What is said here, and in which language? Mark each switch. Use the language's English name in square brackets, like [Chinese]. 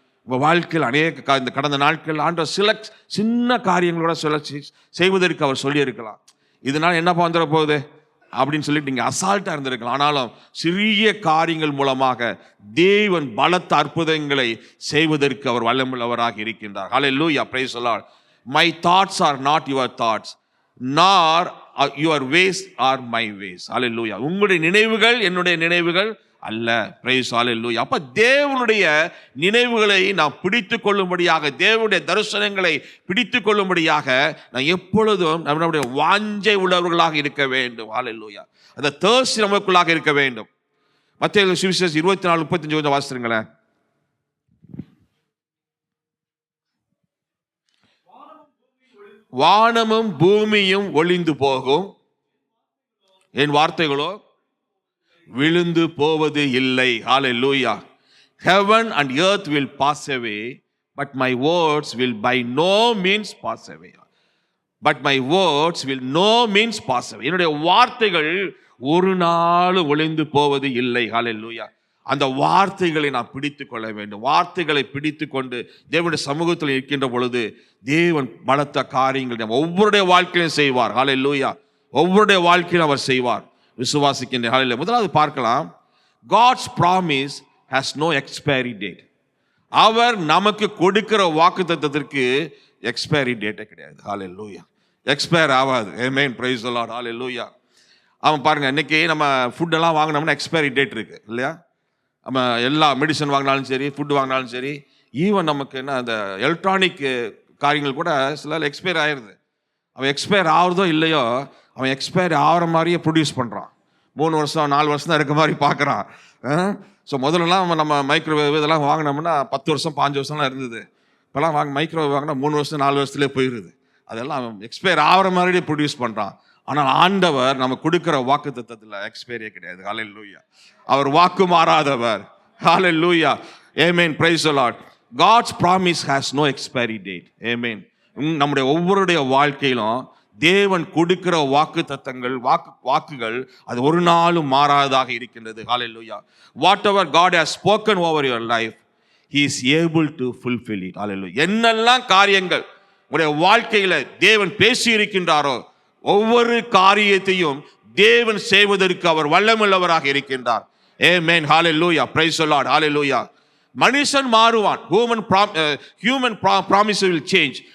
[Tamil] உங்கள் வாழ்க்கையில் அநேக இந்த கடந்த நாட்கள் ஆண்டவர் சில சின்ன காரியங்களோட செய்வதற்கு அவர் சொல்லியிருக்கலாம். இதனால் என்னப்பா வந்துட போகுது அப்படின்னு சொல்லிட்டு நீங்கள் அசால்ட்டாக இருந்திருக்கலாம். ஆனாலும் சிறிய காரியங்கள் மூலமாக தேவன் பலத்த அற்புதங்களை செய்வதற்கு அவர் வல்லமுள்ளவராக இருக்கின்றார். [English] Hallelujah. Praise the lord. My thoughts are not your thoughts, nor your ways are my ways. [Tamil] ஹல்லேலூயா. உங்களுடைய நினைவுகள் என்னுடைய நினைவுகள் அல்ல. பிரைஸ் ஹல்லேலூயா. அப்ப தேவனுடைய நினைவுகளை நாம் பிடித்து கொள்ளும்படியாக, தேவனுடைய தரிசனங்களை பிடித்து கொள்ளும்படியாக நாம் எப்பொழுதும் நம்முடைய வாஞ்சை உள்ளவர்களாக இருக்க வேண்டும். ஹல்லேலூயா. அந்த தர்ஸ்ட் நமக்குள்ளாக இருக்க வேண்டும். மத்தேயு சுவிசேஷம் 24:35 கொஞ்சம் வாசிருங்களேன். வானமும் பூமியும் ஒளிந்து போகும், என் வார்த்தைகளோ விழுந்து போவது இல்லை. ஹல்லேலூயா. [English] Heaven and earth will pass away, but my words will by no means pass away. But my words will no means pass away. [Tamil] என்னுடைய வார்த்தைகள் ஒரு நாள் ஒளிந்து போவது இல்லை. ஹல்லேலூயா. அந்த வார்த்தைகளை நாம் பிடித்து கொள்ள வேண்டும். வார்த்தைகளை பிடித்து கொண்டு தேவனுடைய சமூகத்தில் இருக்கின்ற பொழுது தேவன் பலத்த காரியங்களை நம்ம ஒவ்வொருடைய வாழ்க்கையிலும் செய்வார். ஹல்லேலூயா. ஒவ்வொருடைய வாழ்க்கையிலும் அவர் செய்வார். விசுவாசிக்கின்ற ஹல்லேலூயா. முதலாவது பார்க்கலாம், [English] God's promise has no expiry date. [Tamil] அவர் நமக்கு கொடுக்கிற வாக்குத்தத்தத்திற்கு எக்ஸ்பைரி டேட்டே கிடையாது. ஹல்லேலூயா. எக்ஸ்பயர் ஆகாது. ஆமென். [English] Praise the lord. [Tamil] ஹல்லேலூயா. அவன் பாருங்க, இன்னைக்கு நம்ம ஃபுட்டெல்லாம் வாங்கினோம்னா எக்ஸ்பைரி டேட் இருக்கு இல்லையா? நம்ம எல்லா மெடிசன் வாங்கினாலும் சரி, ஃபுட்டு வாங்கினாலும் சரி, ஈவன் நமக்கு என்ன அந்த எலக்ட்ரானிக் காரியங்கள் கூட சில எக்ஸ்பயர் ஆயிடுது. அவன் எக்ஸ்பயர் ஆகுறதோ இல்லையோ, அவன் எக்ஸ்பயர் ஆகிற மாதிரியே ப்ரொடியூஸ் பண்ணுறான். 3 வருஷம் 4 வருஷம் தான் இருக்க மாதிரி பார்க்குறான். ஸோ முதல்லலாம் நம்ம மைக்ரோவேவ் இதெல்லாம் வாங்கினோம்னா 10 வருஷம் 5 வருஷம்லாம் இருந்தது. இப்போலாம் மைக்ரோவேவ் வாங்கினா 3 வருஷம் 4 வருஷத்துலேயே போயிடுது. அதெல்லாம் எக்ஸ்பயர் ஆகிற மாதிரியே ப்ரொடியூஸ் பண்ணுறான். ஆனால் ஆண்டவர் நம்ம கொடுக்குற வாக்குத்தத்தத்தில் எக்ஸ்பைரியே கிடையாது. ஹல்லேலூயா. அவர் வாக்கு மாறாதவர். ஹல்லேலூயா. ஆமென். [English] Praise the lord. God's promise has no expiry date. [Tamil] ஆமென். நம்முடைய ஒவ்வொருடைய வாழ்க்கையிலும் தேவன் கொடுக்கிற வாக்குத்தத்தங்கள், வாக்குகள் அது ஒரு நாளும் மாறாததாக இருக்கின்றது. ஹல்லேலூயா. [English] Whatever God has spoken over your life, he is able to fulfill it. [Tamil] ஹல்லேலூயா. என்னெல்லாம் காரியங்கள் உங்களுடைய வாழ்க்கையில தேவன் பேசி இருக்கின்றாரோ ஒவ்வொரு காரியத்தையும் தேவன் செய்வதற்கு அவர் வல்லமுள்ளவராக இருக்கின்றார். ஆமென். ஹல்லேலூயா. [English] Praise the lord. [Tamil] ஹல்லேலூயா. மனுஷன் மாறுவான். [English] human promise will change.